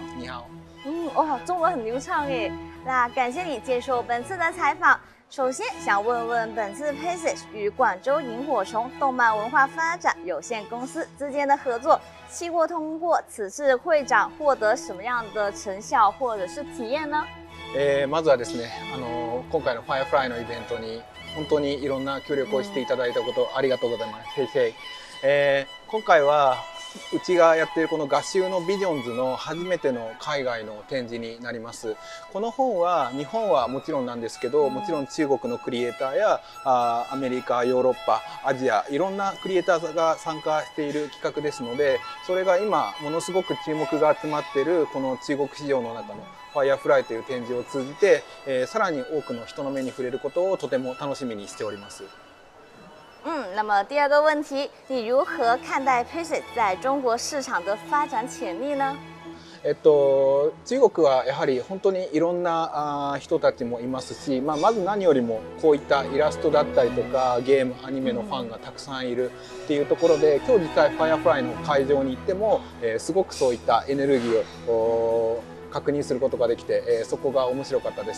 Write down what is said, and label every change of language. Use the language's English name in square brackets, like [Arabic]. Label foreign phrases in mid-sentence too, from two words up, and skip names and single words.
[Chinese] 你好。哇，中文很流畅耶。那感謝你接受本次的採訪。首先想問問本次 Passage 與廣州螢火蟲動漫文化發展有限公司之間的合作，希望通過此次會展獲得什麼樣的成效或者是體驗呢？ [Japanese] まずはですね、今回の Firefly のイベントに本当にいろんな協力をしていただいたことありがとうございます。今回はうちがやっているこの画集のビジョンズの初めての海外の展示になります。この本は日本はもちろんなんですけど、もちろん中国のクリエイターやアメリカ、ヨーロッパ、アジア、いろんなクリエイターが参加している企画ですので、それが今ものすごく注目が集まっているこの中国市場の中のファイアフライという展示を通じて、さらに多くの人の目に触れることをとても楽しみにしております。 [Chinese] 那么第二个问题，你如何看待 PACEIT 在中国市场的发展潜力呢？ [Japanese] 中国はやはり本当にいろんな人たちもいますし、まず何よりもこういったイラストだったりとかゲームアニメのファンがたくさんいるっていうところで、今日実際 Firefly の会場に行っても、すごくそういったエネルギーを確認することができて、そこが面白かったです。